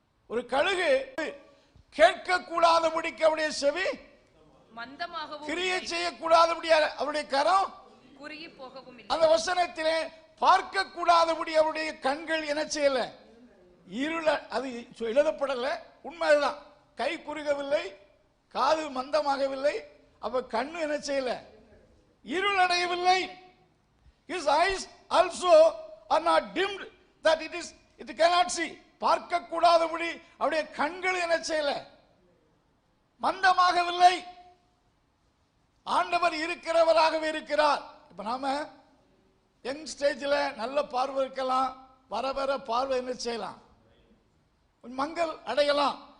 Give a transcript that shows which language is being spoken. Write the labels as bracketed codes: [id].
[ta] ஒரு கழுகு கேட்கக்கூடாதபடிக்கு அவருடைய செவி மந்தமாகவும், கிரியை செய்யக்கூடாதபடி அவருடைய கரம் குறுகி போகவும் இல்லை. அந்த வசனத்திலே பார்க்க கூடாதபடி அவருடைய கண்கள் என்ன செய்யல, இருள, அது எழுதப்படல, உண்மைதான். கை குறுகவில்லை, காது மந்தமாகவில்லை, அப்ப கண்ணு என்ன செய்யல, இருளடையவில்லை. [en] His eyes also are not dimmed that it cannot see. [ta] பார்க்க கூடாதபடி அவருடைய கண்கள் என்ன செய்யல, மந்தமாகவில்லை. ஆண்டவர் இருக்கிறவராகவே இருக்கிறார். இப்ப நாம யங் ஸ்டேஜில் நல்ல பார்வை இருக்கலாம், வர வர பார்வை என்ன செய்யலாம், மங்கள் அடையலாம்.